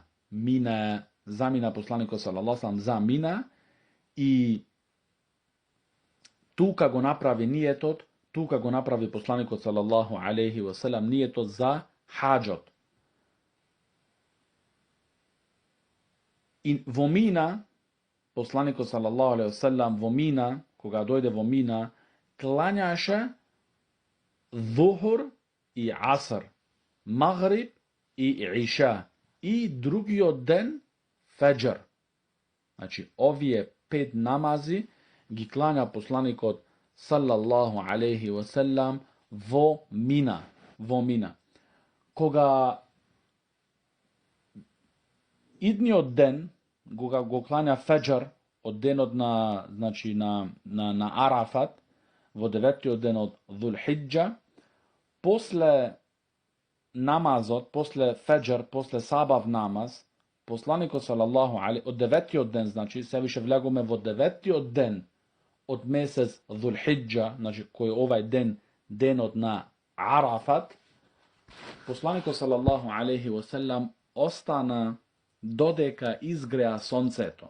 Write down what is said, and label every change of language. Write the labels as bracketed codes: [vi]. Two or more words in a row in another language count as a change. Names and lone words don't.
[mk] Замина посланикот [ar] صلى الله عليه وسلم [mk] за Мина и тука го направи ниетот, тука го направи посланикот [ar] صلى الله عليه وسلم [mk] ниетот за хаџот. И во Мина, посланикот [ar] صلى الله عليه وسلم [mk] во Мина, кога дојде во Мина, клањаше Зухур и Аср, Магриб i iša. I drugiот ден феџр. Значи, овие 5 намази ги клања посланикот [ar] صلى الله عليه وسلم [mk] во Мина. Кога идниот ден, кога го клања феџр, од денот на Арафат, во 9-тиот ден од ذулхиџа, после намазот, после феџр, после сабав намаз, посланикот [ar] صلى الله عليه [mk] од 9-тиот ден, значи се више влегуваме во 9-тиот ден од месец ذулхиџа, значи кој овај ден, денот на Арафат, посланикот [ar] صلى الله عليه وسلم [mk] остана додека изгреа сонцето.